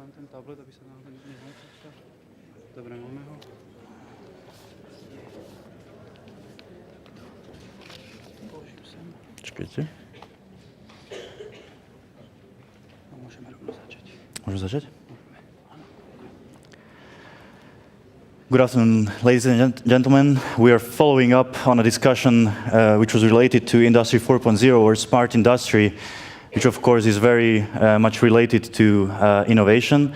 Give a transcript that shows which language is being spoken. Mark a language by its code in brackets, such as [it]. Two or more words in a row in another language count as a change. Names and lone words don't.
[sk] tablet, aby sa náhodou nezmyslel. Dobre, máme ho. Položím sem. Čakajte. A môžeme rovno začať. Môžeme začať? [en] Good afternoon, ladies and gentlemen. We are following up on a discussion which was related to Industry 4.0 or smart industry, which of course is very much related to innovation.